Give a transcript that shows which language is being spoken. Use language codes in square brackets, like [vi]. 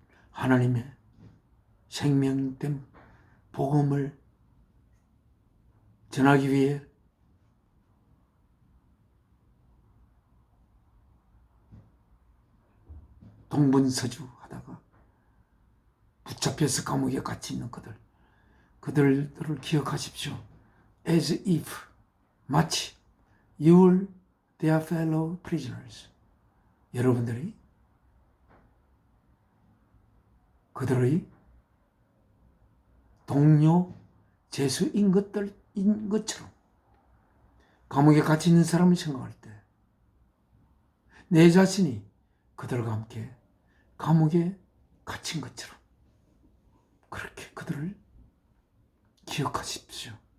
[ko] 하나님의 생명된 복음을 전하기 위해 동분서주 하다가 붙잡혀서 감옥에 갇혀 있는 그들을 기억하십시오. [en] As if, 마치 you were their fellow prisoners. [ko] 여러분들이 그들의 동료 죄수인 것처럼 감옥에 갇혀 있는 사람을 생각할 때 내 자신이 그들과 함께 감옥에 갇힌 것처럼 그렇게 그들을 기억하십시오.